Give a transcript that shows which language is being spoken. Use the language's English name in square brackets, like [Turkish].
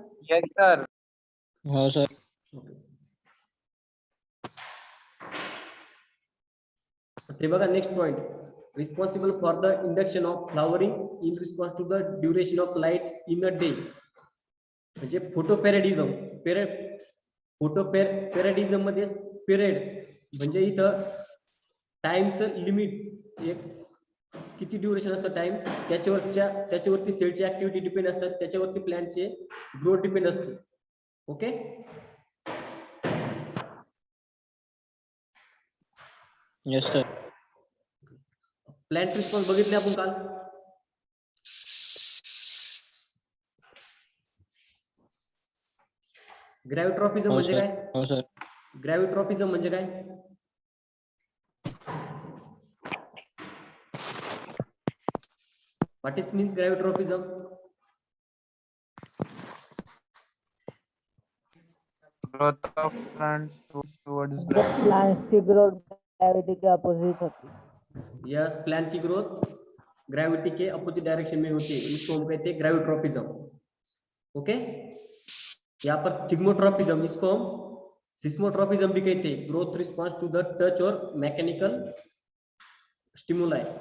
[English] yes sir [Marathi] हो sir. ते बघा [English] Next point, responsible for the induction of flowering in response to the duration of light in a day. [Marathi] म्हणजे फोटोपॅरेडिझम, फोटोपॅरेडिझम मध्ये period म्हणजे इथं टाइमचं limit, एक किती ड्युरेशन असतं टाइम, त्याच्यावरती सेलची ऍक्टिव्हिटी डिपेंड असतात, त्याच्यावरती प्लॅनचे ग्रोथ डिपेंड असते। Okay, [English] yes sir [Marathi] plant response बघितले आपण काल। ग्रॅव्हिट्रॉपिझम म्हणजे काय? हो सर ग्रॅव्हिट्रॉपिझम म्हणजे काय? [English] What is means gravitropism? growth of plant towards [Hindi] plants की ग्रोथ ग्रेविटी के अपोजिट होती है। यस, प्लांट की ग्रोथ ग्रेविटी के अपोजिट डायरेक्शन में होती है, इसको हम कहते हैं ग्रेविट्रॉपिज्म। ओके, यहाँ पर थिग्मोट्रॉपिज्म, इसको हम सिस्मोट्रॉपिज्म भी कहते हैं, [English] growth response to the touch [Hindi] और मैकेनिकल स्टिमुलाई।